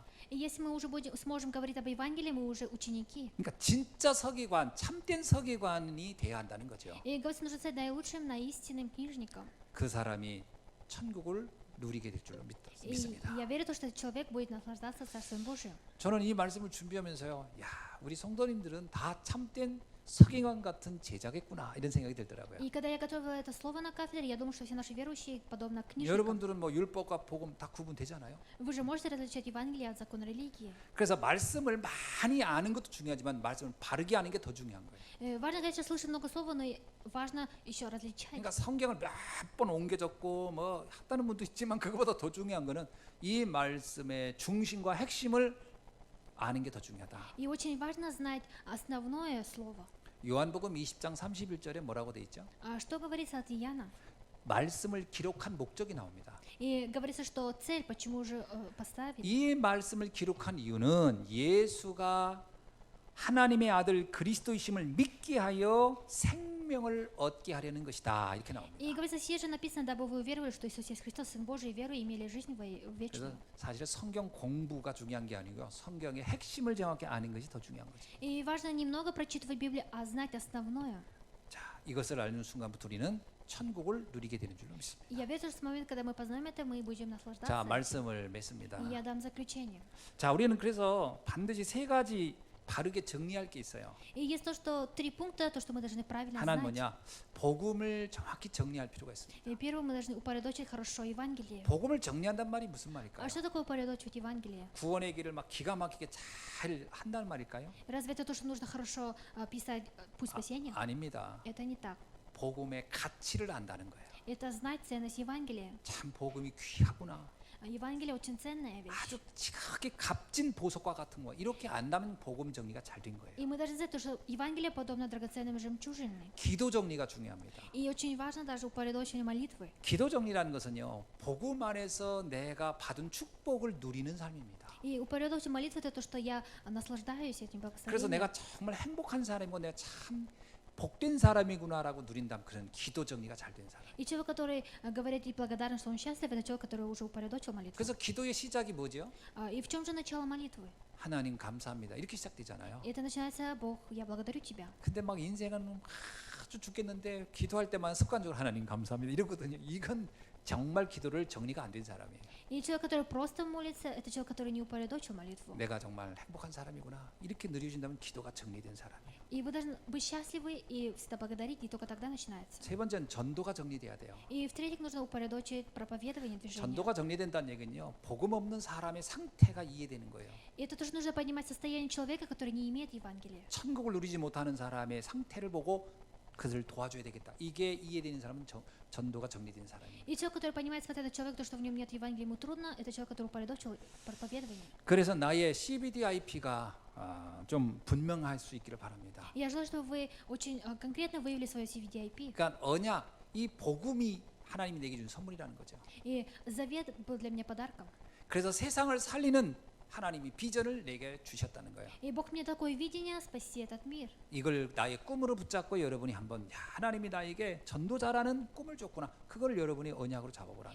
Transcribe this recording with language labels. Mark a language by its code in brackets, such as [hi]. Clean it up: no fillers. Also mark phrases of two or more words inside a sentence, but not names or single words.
[ru] И если мы уже сможем говорить об Евангелии, мы уже ученики. [ko] 그러니까 진짜 서기관, 참된 서기관이 돼야 한다는 거죠. [ru] И говорится, нужно стать наилучшим, наистинным книжником. [ko] 그 사람이 천국을 누리게 될 줄로 [ru] И [ko] 믿습니다. [ru] я верю, что этот человек будет наслаждаться Царством Божьим. [ko] 저는 이 말씀을 준비하면서요, 야, 우리 성도님들은 다 참된 서기관 같은 제자겠구나 이런 생각이 들더라고요. [ru] И когда я готовила это слово на кафедре, я думаю, что все наши верующие подобно книжникам. [ko] 여러분들은 뭐 율법과 복음 다 구분되잖아요. [ru] Вы же можете различать Евангелие от закона религии. [ko] 그래서 말씀을 많이 아는 것도 중요하지만 말씀을 바르게 아는 게 더 중요한 거예요. [ru] Важно, конечно, слышать много слова, но важно еще различать. [ko] 그러니까 성경을 몇 번 옮겨졌고 뭐 했다는 분도 있지만 그것보다 더 중요한 거는 이 말씀의 중심과 핵심을 아는 게 더 중요하다. [ru] И очень важно знать основное слово. [ko] 요한복음 20장 31절에 뭐라고 돼 있죠? [ru] А что говорится от Иоанна? [ko] 말씀을 기록한 목적이 나옵니다. [ru] И говорится, что цель, почему же поставили. [ko] 이 말씀을 기록한 이유는 예수가 하나님의 아들 그리스도이심을 믿게 하여 생명을 얻게 하려는 것이다. 이렇게 나옵니다. [ru] И говорится, сие же написано, дабы вы уверовали, что Иисус есть Христос, Сын Божий, и веру имели жизнь [ko] 그래서 [ru] вечную. [ko] 사실은 성경 공부가 중요한 게 아니고요. 성경의 핵심을 정확히 아는 것이 더 중요한 거죠. [ru] И важно немного прочитывать Библию, а знать основное. [ko] 자, 이것을 알는 순간부터 우리는 천국을 누리게 되는 줄로 믿습니다. [ru] И я верю, что с момента, когда мы познаем это, мы будем [ko] 자, [ru] наслаждаться. [ko] 말씀을 맺습니다. [ru] И я дам заключение. [ko] 자, 우리는 그래서 반드시 세 가지 바르게 정리할 게 있어요. [ru] И есть то, что 3 пункта, то, что мы должны правильно [ko] 하나는 [ru] знать. [ko] 뭐냐? 복음을 정확히 정리할 필요가 있습니다. [ru] И первое, мы должны упорядочить хорошо Евангелие. [ko] 복음을 정리한단 말이 무슨 말일까요? [ru] А что такое упорядочивать Евангелие? [ko] 구원의 길을 막 기가 막히게 잘 한다는 말일까요? [ru] Разве это то, что нужно хорошо писать путь спасения? [ko] 아닙니다. [ru] Это не так. [ko] 복음의 가치를 안다는 거예요. [ru] Это знать ценность Евангелия. [ko] 참 복음이 귀하구나. [ru] Евангелие очень ценная вещь. [ko] 아주 지극히 값진 보석과 같은 거 이렇게 안다면 복음 정리가 잘 된 거예요. [ru] И мы должны знать, что Евангелие подобно драгоценным жемчужинам. [ko] 기도 정리가 중요합니다. [ru] И очень важно даже упорядочение молитвы. [ko] 기도 정리라는 것은요, 복음 안에서 내가 받은 축복을 누리는 삶입니다. [ru] И упорядочение молитвы это то, что я наслаждаюсь этим [ko] 그래서 [ru] благословением. [ko] 내가 정말 행복한 사람이고 내가 참 복된 사람이구나라고 누린다면 그런 기도 정리가 잘 된 사람. [ru] И человек, который говорит и благодарен, что он счастлив, это человек, который уже упорядочил молитву. [ko] 그래서 기도의 시작이 뭐죠? [ru] И в чем же начало молитвы? [ko] 하나님 감사합니다. 이렇게 시작되잖아요. [ru] И это начинается: Бог, я благодарю тебя. [ko] 근데 막 인생은 아주 죽겠는데 기도할 때만 습관적으로 하나님 감사합니다 이러거든요. 이건 정말 기도를 정리가 안 된 사람이에요. [ru] И человек, который просто молится, это человек, который не упорядочил молитву. [ko] 내가 정말 행복한 사람이구나 이렇게 느껴진다면 기도가 정리된 사람이에요. [ru] И вы должны быть счастливы и всегда благодарить, и только тогда начинается. [ko] 세 번째는 전도가 정리돼야 돼요. [ru] И в-третьих, нужно упорядочить проповедование движения. [ko] 전도가 정리된다는 얘기는요, 복음 없는 사람의 상태가 이해되는 거예요. [ru] И это тоже нужно понимать состояние человека, который не имеет Евангелия. [ko] 천국을 누리지 못하는 사람의 상태를 보고 그들을 도와줘야 되겠다. 이게 이해되는 사람은 전도가 정리된 사람이에요. [ru] И человек, который понимает, смотря на человека, то, что в нем нет Евангелия, ему трудно, это человек, который упорядочил проповедование. [ko] 그래서 나의 CBDIP가 좀 분명할 수 있기를 바랍니다. [ru] И я желаю, чтобы вы очень конкретно выявили свое CVDIP. [ko] 그러니까 언약, 이 복음이 하나님이 내게 준 선물이라는 거죠. [ru] И завет был для меня подарком. [ko] 그래서 세상을 살리는 하나님이 비전을 내게 주셨다는 거예요. [ru] И Бог мне такое видение спасти этот мир. [ko] 이걸 나의 꿈으로 붙잡고 여러분이 한번 하나님이 나에게 전도자라는 꿈을 줬구나. 그걸 여러분이 언약으로 잡아보라는